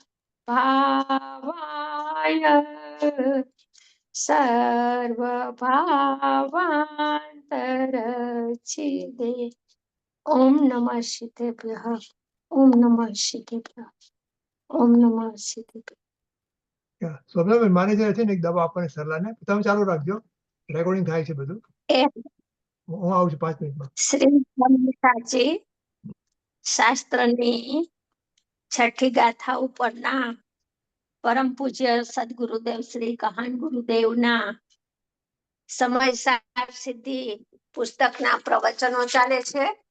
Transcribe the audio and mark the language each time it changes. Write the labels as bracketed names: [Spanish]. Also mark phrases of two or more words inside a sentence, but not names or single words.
[Sanskrit] भावाय सर्वभावान्तरच्छिदे ओम नमः शितेभ्यः ओम नमः शितेभ्यः ओम नमः शितेभ्यः [Gujarati] સ્વપ્નાબેન મારે જયારે છે ને એક દવા આપવાની સલાહ ને તમે ચાલુ રાખજો રેકોર્ડિંગ થાય છે બધું હું આવું છું 5 મિનિટમાં શ્રી સ્વામિનારાયણજી શાસ્ત્રની છઠ્ઠી ગાથા ઉપરના પરમ પૂજ્ય સદગુરુદેવ શ્રી કહાન ગુરુદેવના સમય સાર સિદ્ધિ પુસ્તકના પ્રવચનો ચાલે છે.